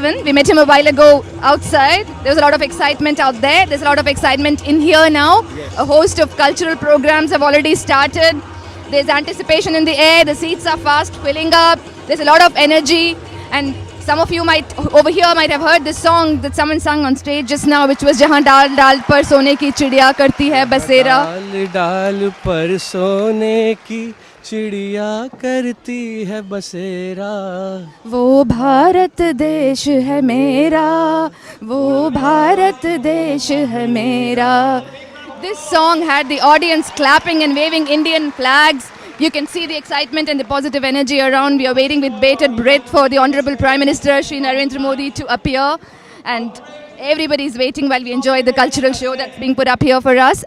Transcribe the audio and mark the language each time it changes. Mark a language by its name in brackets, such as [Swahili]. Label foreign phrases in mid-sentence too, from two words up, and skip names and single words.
[English] We met him a while ago outside. There was a lot of excitement out there. There's a lot of excitement in here now. Yes. A host of cultural programs have already started. There's anticipation in the air. The seats are fast filling up. There's a lot of energy. And some of you over here might have heard this song that someone sung on stage just now, which was Jahan Dal Dal Par Sone Ki Chidiya Karti Hai Basera. [Hindi] डाल डाल पर सोने की चिड़िया करती है बसेरा वो भारत देश है मेरा वो भारत देश है मेरा. [English] This song had the audience clapping and waving Indian flags. You can see the excitement and the positive energy around. We are waiting with bated breath for the Honorable Prime Minister Shri Narendra Modi to appear, and everybody is waiting while we enjoy the cultural show that's being put up here for us.